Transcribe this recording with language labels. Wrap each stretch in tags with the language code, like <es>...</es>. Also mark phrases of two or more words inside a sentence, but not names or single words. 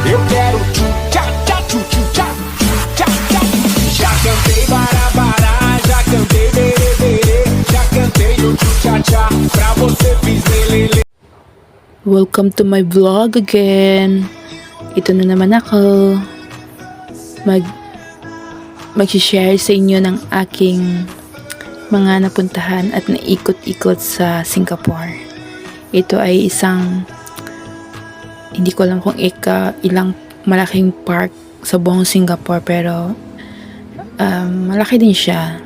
<pt>Eu quero tchu-tchá-tchá, tchu-tchu-tchá, tchu-tchá-tchá. Já cantei bará-bará, já cantei berê-berê, já cantei o tchu-tchá-tchá, pra você fiz lelele.</pt> <en>Welcome to my vlog again.</en> <tl>Ito na naman ako. Mag-share sa inyo ng aking mga napuntahan at naikot-ikot sa Singapore. Ito ay isang, hindi ko alam kung ilang malaking park sa buong Singapore, pero malaki din siya.</tl>